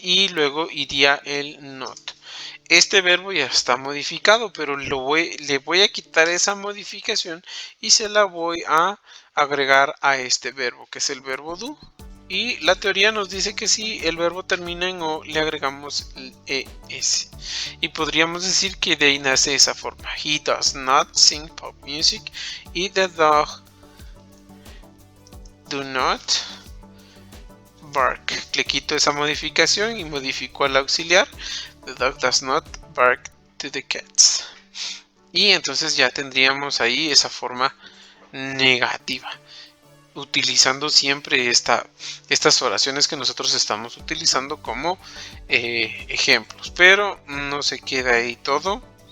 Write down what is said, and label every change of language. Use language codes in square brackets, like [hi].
[es] Y luego iría el not. Este verbo ya está modificado, pero le voy a quitar esa modificación y se la voy a agregar a este verbo, que es el verbo do. Y la teoría nos dice que si el verbo termina en o, le agregamos el es. Y podríamos decir que de ahí nace esa forma. [en] He does not sing pop music. Y the dog do not bark. [es] Le quito esa modificación y modifico al auxiliar. [en] The dog does not bark to the cats. [es] Y entonces ya tendríamos ahí esa forma negativa, utilizando siempre estas oraciones que nosotros estamos utilizando como ejemplos. Pero no se queda ahí todo.